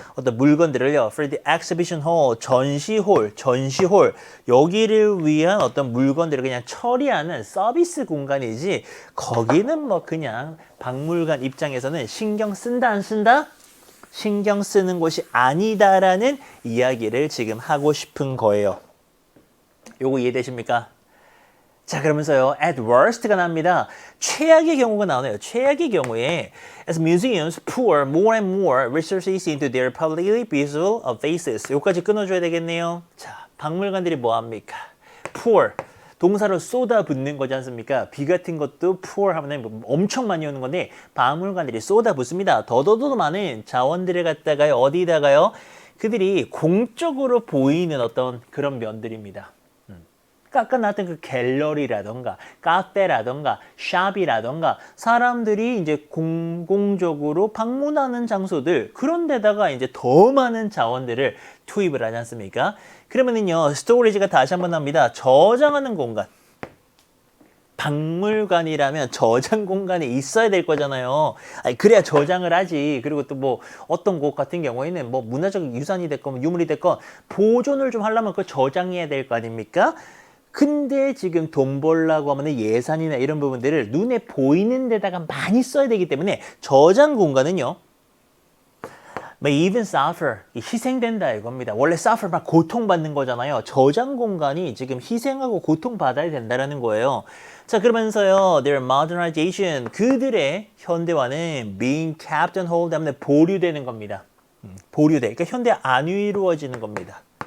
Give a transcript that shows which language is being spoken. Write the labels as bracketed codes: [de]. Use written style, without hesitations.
[ko] 어떤 물건들을요, [en] for the exhibition hall, [ko] 전시홀, 여기를 위한 어떤 물건들을 그냥 처리하는 서비스 공간이지, 거기는 뭐 그냥 박물관 입장에서는 신경 쓴다, 안 쓴다? 신경 쓰는 곳이 아니다라는 이야기를 지금 하고 싶은 거예요. 요거 이해되십니까? 자, 그러면서요, at worst가 납니다. 최악의 경우가 나오네요. 최악의 경우에 [en] as museums pour more and more resources into their publicly visible faces. [ko] 여기까지 끊어줘야 되겠네요. 자, 박물관들이 뭐합니까? pour, 동사로 쏟아붓는 거지 않습니까? 비 같은 것도 pour 하면 엄청 많이 오는 건데 박물관들이 쏟아붓습니다. 더더더 많은 자원들을 갖다가요, 어디다가요? 그들이 공적으로 보이는 어떤 그런 면들입니다. 아까 나왔던 그 갤러리라던가 카페라던가 샵이라던가 사람들이 이제 공공적으로 방문하는 장소들, 그런 데다가 이제 더 많은 자원들을 투입을 하지 않습니까? 그러면은요, 스토리지가 다시 한번 나옵니다. 저장하는 공간. 박물관이라면 저장 공간이 있어야 될 거잖아요. 아니, 그래야 저장을 하지. 그리고 또 뭐 어떤 곳 같은 경우에는 뭐 문화적 유산이 됐건 유물이 됐건 보존을 좀 하려면 그걸 저장해야 될 거 아닙니까? 근데 지금 돈 벌려고 하면 예산이나 이런 부분들을 눈에 보이는 데다가 많이 써야 되기 때문에 저장 공간은요, [en] may even suffer, [ko] 희생된다 이겁니다. 원래 suffer 막 고통받는 거잖아요. 저장 공간이 지금 희생하고 고통받아야 된다라는 거예요. 자, 그러면서요, [en] their modernization, [ko] 그들의 현대화는 [en] being kept on hold [ko] 때문에 보류되는 겁니다. 보류돼. 그러니까 현대 안 이루어지는 겁니다.